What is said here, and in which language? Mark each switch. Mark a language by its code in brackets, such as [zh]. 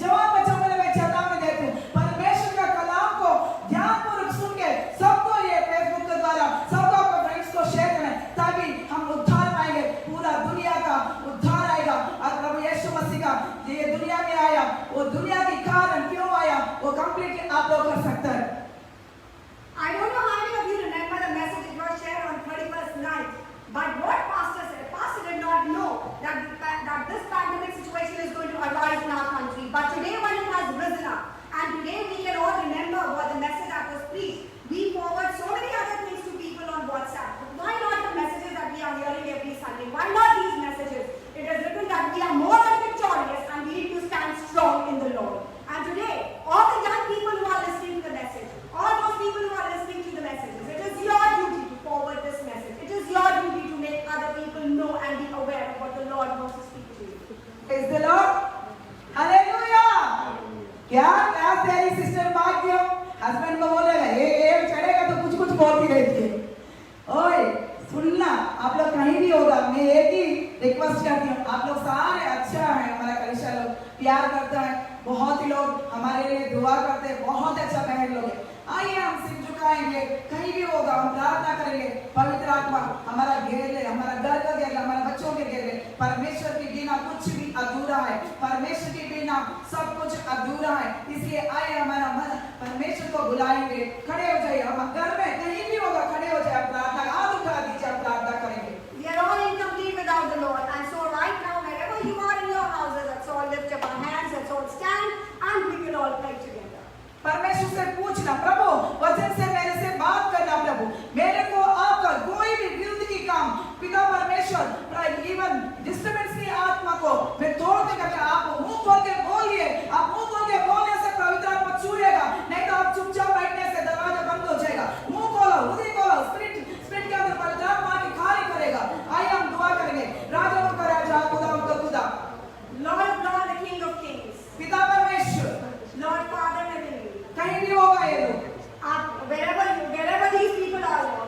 [hi] जवान बच्चों को मैं चेतावनी देती हूँ, परमेश्वर का कलाम को ध्यानपूर्वक सुन के सबको ये फेसबुक के द्वारा सबको अपने फ्रेंड्स को शेयर करें, ताकि हम उद्धार पाएंगे। पूरा दुनिया का उद्धार आएगा। और प्रभु यीशु मसीह का ये दुनिया में आया, वो दुनिया के कारण क्यों आया, वो कंप्लीटली आप लोग कर सकते हैं। [en] I don't know how many of you remember the message that was shared on 31st night, but what Pastor said, Pastor did not know that this pandemic situation is going to arise in our country. But today when it has risen up, and today we can all remember what the message that was preached, we forward so many other things to people on WhatsApp. Why not the messages that we are hearing every Sunday? Why not these messages? It is written that we are more than victorious and we need to stand strong in the Lord. And today, all the young people who are listening to the message, all those people who are listening to the messages, it is your duty to forward this message. It is your duty to make other people know and be aware of what the Lord wants to speak to you. Praise the Lord. Hallelujah. [hi] क्या class तेरी sister भाग्य husband को बोलेगा ये चढ़ेगा तो कुछ कुछ बोलती रहती है। ओए सुनना, आप लोग कहीं भी होगा, मैं एक ही रिक्वेस्ट करती हूँ, आप लोग सारे अच्छा है, हमारा कलीसिया लोग प्यार करता है, बहुत ही लोग हमारे लिए दुआ करते हैं, बहुत अच्छा बहन लोग है। आइए हम सिर झुकाएंगे, कहीं भी होगा हम प्रार्थना करेंगे, पवित्र आत्मा हमारा घेर ले, हमारा घर का घेर ले, हमारे बच्चों के घेर ले। परमेश्वर के बिना कुछ भी अधूरा है, परमेश्वर के बिना सब कुछ अधूरा है। इसलिए आइए हमारा मन परमेश्वर को बुलाएंगे, खड़े हो जाइए, हम घर में कहीं भी होगा खड़े हो जाए, प्रार्थना हाथ उठा दीजिए, आप प्रार्थना करेंगे। [en] We are all incomplete without the Lord, and so right now, wherever you are in your houses, let's all lift up our hands, let's all stand, and we will all pray together. [hi] परमेश्वर से पूछना, प्रभु वचन से मेरे से बात करना, प्रभु मेरे को आपका कोई भी विरुद्ध की काम, पिता परमेश्वर इवन डिस्टर्बेंस की आत्मा को मैं तोड़ देगा। आप मुंह खोल के बोलिए, आप मुंह खोल के बोलने से पवित्र आत्मा छूएगा, नहीं तो आप चुपचाप बैठने से दरवाजा बंद हो जाएगा। मुंह खोलो, हृदय खोलो, स्पिरिट के अंदर पवित्र आत्मा की कार्य करेगा। आइए हम दुआ करेंगे। राजा का राजा, खुदा का खुदा, [en] Lord of Lords, the King of Kings, [hi] पिता परमेश्वर, [en] Lord Father Heavenly, [hi] कहीं भी होगा ये लोग, [en] wherever these people are,